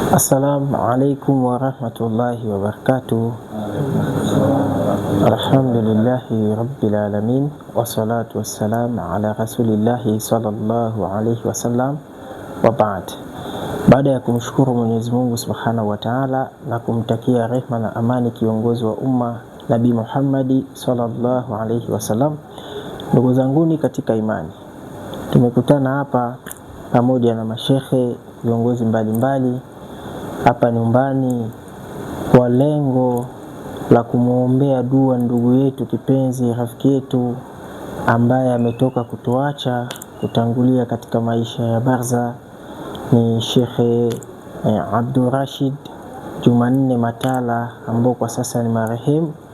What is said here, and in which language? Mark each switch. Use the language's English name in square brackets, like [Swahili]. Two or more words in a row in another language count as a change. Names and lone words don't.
[Arabic] السلام عليكم ورحمة الله وبركاته. الحمد لله رب العالمين، والصلاة والسلام على رسول الله صلى الله عليه وسلم، وبعد. [Swahili] Baada ya kumshukuru Mwenyezi Mungu [Arabic] سبحانه وتعالى [Swahili] na kumtakia rehma na amani kiongozi wa umma Nabii Muhammadi [Arabic] صلى الله عليه وسلم, [Swahili] ndugu zanguni katika imani, tumekutana hapa pamoja na mashekhe, viongozi mbalimbali hapa nyumbani kwa lengo la kumuombea dua ndugu yetu kipenzi, rafiki yetu ambaye ametoka kutuacha, kutangulia katika maisha ya barza, ni Sheikh Abdurrashid Jumanne Matala ambao kwa sasa ni marehemu.